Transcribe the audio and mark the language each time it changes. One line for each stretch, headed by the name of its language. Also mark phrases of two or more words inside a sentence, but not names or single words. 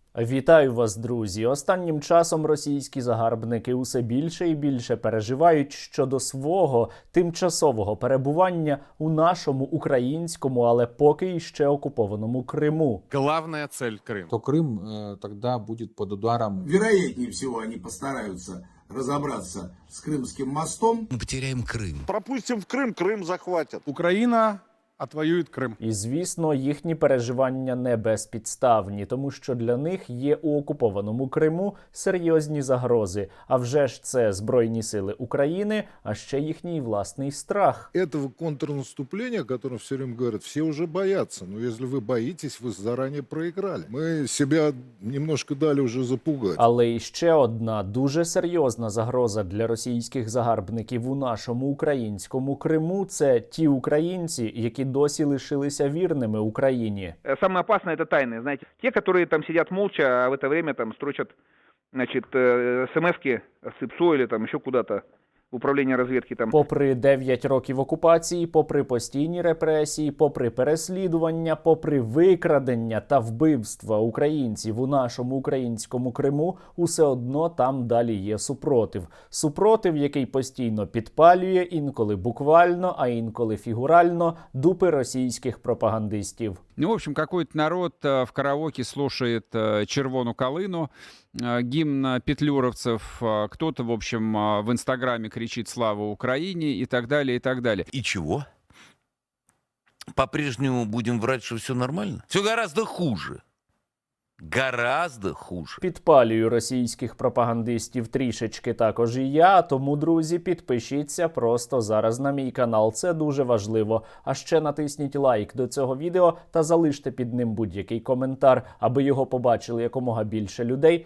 Ukrainian: Вітаю вас, друзі! Останнім часом російські загарбники усе більше і більше переживають щодо свого тимчасового перебування у нашому українському, але поки іще окупованому Криму.
Russian: Главная цель Крым. То Крым тогда будет под ударом. Вероятнее всего, они постараются разобраться с Крымским мостом. Мы потеряем Крым. Пропустим в Крым, Крым захватят. Украина отвоюет Крым.
Ukrainian: І, звісно, їхні переживання не безпідставні, тому що для них є у окупованому Криму серйозні загрози. А вже ж це Збройні сили України, а ще їхній власний страх.
Russian: Этого контрнаступления, о котором все время говорят, все уже боятся. Но если вы боитесь, вы заранее проиграли. Мы себя немножко дали уже запугать.
Ukrainian: Але і ще одна дуже серйозна загроза для російських загарбників у нашому українському Криму – це ті українці, які досі лишилися вірними Україні.
Russian: Самое опасное – это тайны, знаете. Те, которые там сидят молча, а в это время там строчат, значит, смс-ки с ИПСО или там еще куда-то, в
Ukrainian: управління розвідки
Russian: там.
Ukrainian: Попри 9 років окупації, попри постійні репресії, попри переслідування, попри викрадення та вбивства українців у нашому українському Криму, усе одно там далі є супротив. Супротив, який постійно підпалює, інколи буквально, а інколи фігурально, дупи російських пропагандистів.
Russian: Ну, в общем, какой-то народ в караоке слушает «Червону калину», гимн петлюровцев, кто-то, в общем, в Инстаграме кричит «Слава Украине» и так далее, и так далее. И чего? По-прежнему будем врать, что все нормально? Все гораздо хуже. Гораздо хуже.
Ukrainian: Підпалюю російських пропагандистів трішечки також і я, тому, друзі, підпишіться просто зараз на мій канал, це дуже важливо. А ще натисніть лайк до цього відео та залиште під ним будь-який коментар, аби його побачили якомога більше людей.